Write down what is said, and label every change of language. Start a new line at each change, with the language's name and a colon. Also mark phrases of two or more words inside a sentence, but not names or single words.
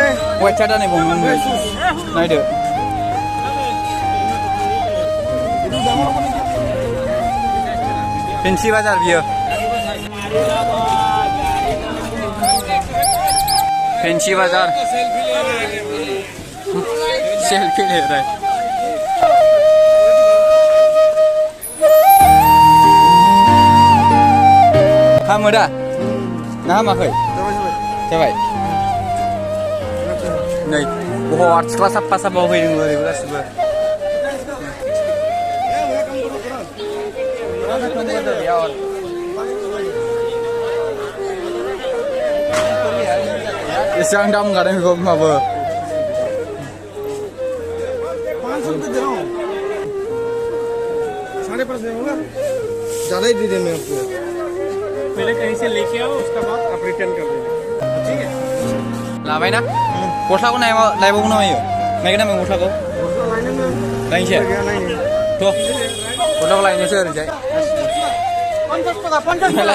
Bodo: वाइट सार्ट नै बुंनो नायदो फेन्सि बाजार बियो
Hindi: फेन्सि बाजार सेल्फि ले रहा है
Bodo: हामो दा ना हामाखै जाबाय नै बहुत सिख्ला साफा फैदों ओरैबो गासिबो एसेबां दाम गादों बेखौ माबो
Hindi: ज़्यादा ही दे दे मैं आपको पहले कहीं से लेके आओ उसके बाद आप रिटर्न कर देना ठीक है
Bodo: लाबाय ना गस्लाखौ लायबावगौ नामा इयो नायगोन नामा गस्लाखौ लायनोसै थ' गस्लाखौ लायनोसै ओरैजाय
Bangla: 50 টাকা 50 টাকা